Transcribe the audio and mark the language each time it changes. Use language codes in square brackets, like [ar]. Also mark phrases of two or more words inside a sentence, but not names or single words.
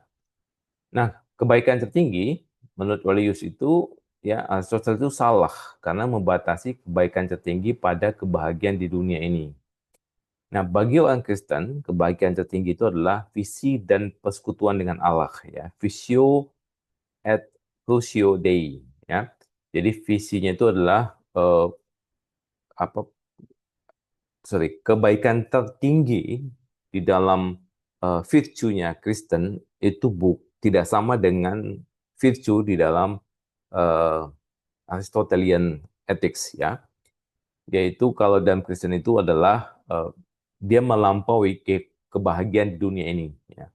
[id] Nah, kebaikan tertinggi menurut Walius itu ya Aristotle itu salah karena membatasi kebaikan tertinggi pada kebahagiaan di dunia ini. Nah, bagi orang Kristen, kebaikan tertinggi itu adalah visi dan persekutuan dengan Allah ya. [la] Visio et crucio Dei ya. [id] Jadi visinya itu adalah apa kebaikan tertinggi di dalam virtue-nya Kristen itu tidak sama dengan virtue di dalam uh, [en] Aristotelian ethics [id] ya, yaitu kalau dalam Kristen itu adalah dia melampaui kebahagiaan di dunia ini ya.